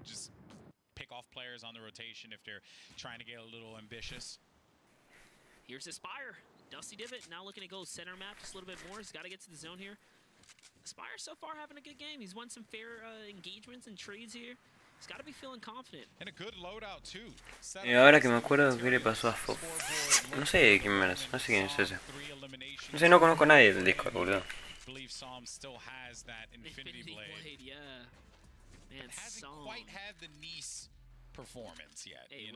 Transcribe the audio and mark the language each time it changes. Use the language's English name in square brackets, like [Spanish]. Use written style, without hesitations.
[English] Just pick off players on the rotation if they're trying to get a little ambitious. Here's Aspire. Dusty Divot now looking to go center map just a little bit more. He's got to get to the zone here. Aspire so far having a good game. He's won some fair engagements and trades here. He's got to be feeling confident. And a good loadout too. [Spanish] Y ahora que me acuerdo qué le pasó a Fox. No sé quién es, no sé quién es ese. No sé, no conozco a nadie del Discord, boludo. [English] Believe Psalm still has that Infinity Blade. Yeah. Man, hasn't quite had the Nice performance yet,